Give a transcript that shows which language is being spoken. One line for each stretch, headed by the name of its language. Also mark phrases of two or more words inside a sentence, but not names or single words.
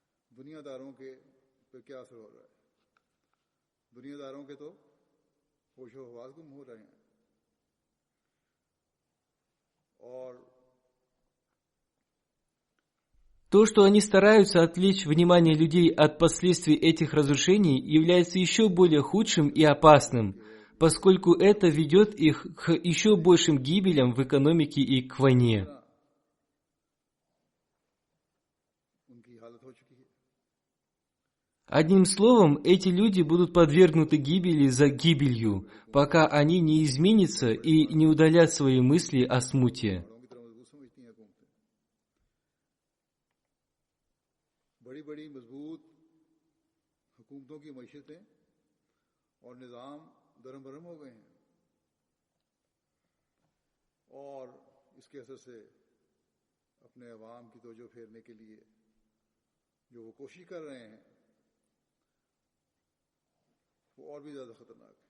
Russian: То, что они стараются отвлечь внимание людей от последствий этих разрушений, является еще более худшим и опасным, поскольку это ведет их к еще большим гибелям в экономике и к войне. Одним словом, эти люди будут подвергнуты гибели за гибелью, пока они не изменятся и не удалят свои мысли о смуте.
Urdu: بڑی مضبوط حکومتوں کی معیشتیں اور نظام درہم برہم ہو گئے ہیں اور اس کے اثر سے اپنے عوام کی توجہ پھیرنے کے لیے جو وہ کوشش کر رہے ہیں وہ اور بھی زیادہ خطرناک ہے.